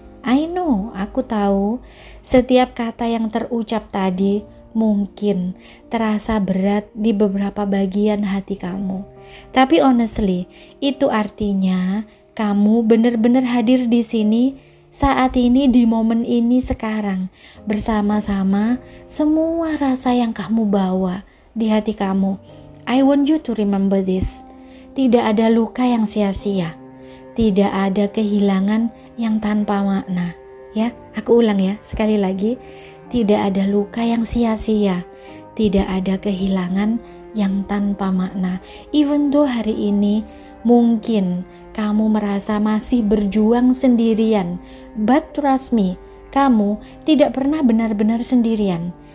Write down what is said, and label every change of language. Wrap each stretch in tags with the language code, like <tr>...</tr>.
<en>I know,</en> <id>aku tahu setiap kata yang terucap tadi mungkin terasa berat di beberapa bagian hati kamu. Tapi honestly, itu artinya kamu benar-benar hadir di sini saat ini, di momen ini sekarang, bersama-sama semua rasa yang kamu bawa di hati kamu.</id> <en>I want you to remember this.</en> <id>Tidak ada luka yang sia-sia. Tidak ada kehilangan yang tanpa makna. Ya, aku ulang ya, sekali lagi. Tidak ada luka yang sia-sia, tidak ada kehilangan yang tanpa makna.</id> <en>Even though</en> <id>hari ini mungkin kamu merasa masih berjuang sendirian,</id> <en>but trust me,</en> <id>kamu tidak pernah benar-benar sendirian.</id>